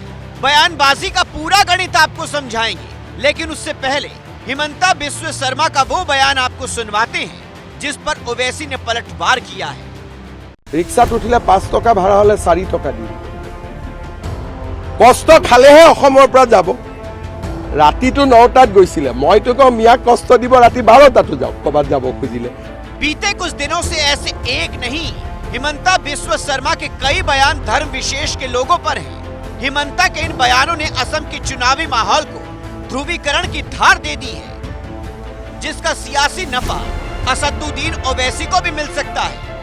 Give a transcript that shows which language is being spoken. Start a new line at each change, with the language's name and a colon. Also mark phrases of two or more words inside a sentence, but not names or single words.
Hindi: बयानबाजी का पूरा गणित आपको समझाएंगे, लेकिन उससे पहले हिमंता बिस्वा शर्मा का वो बयान आपको सुनवाते हैं जिस पर ओवैसी ने पलटवार किया है।
Assamese: ৰিক্সাত উঠিলে 5 টকা ভাড়া হ'লে 4 টকা দি, কষ্ট খালেহে अखমৰ পৰা যাব। ৰাতিটো 9টাত গৈছিলে, মইতো কওঁ মিয়াক কষ্ট দিব, ৰাতি 12টাতো যাওক কবাত যাব খুজিলে।
Hindi: बीते कुछ दिनों से ऐसे एक नहीं, हिमंता बिस्वा शर्मा के कई बयान धर्म विशेष के लोगों पर हैं। हिमंता के इन बयानों ने असम के चुनावी माहौल को ध्रुवीकरण की धार दे दी है, जिसका सियासी नफा असदुद्दीन ओवैसी को भी मिल सकता है।